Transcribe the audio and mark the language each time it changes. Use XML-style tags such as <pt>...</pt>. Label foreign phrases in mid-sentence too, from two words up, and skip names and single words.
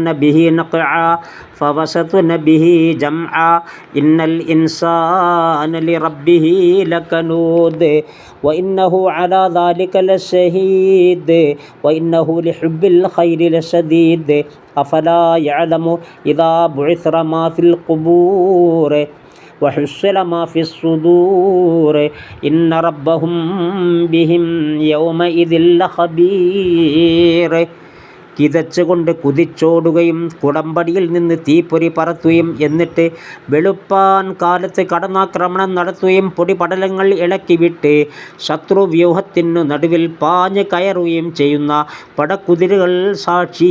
<ar>به نقعا فوسطن به جمعا إن الإنسان لربه لكنود وإنه على ذلك لشهيد وإنه لحب الخير لشديد أفلا يعلم إذا بعثر ما في القبور وحصل ما في الصدور إن ربهم بهم يومئذ لخبير.</ar> <ml>കിതച്ചുകൊണ്ട് കുതിച്ചോടുകയും കുടമ്പടിയിൽ നിന്ന് തീപ്പൊരി പറത്തുകയും എന്നിട്ട് വെളുപ്പാൻ കാലത്ത് കടന്നാക്രമണം നടത്തുകയും പൊടിപടലങ്ങൾ ഇളക്കിവിട്ട് ശത്രുവ്യൂഹത്തിനു നടുവിൽ പാഞ്ഞ് കയറുകയും ചെയ്യുന്ന പടക്കുതിരകൾ സാക്ഷി.</ml>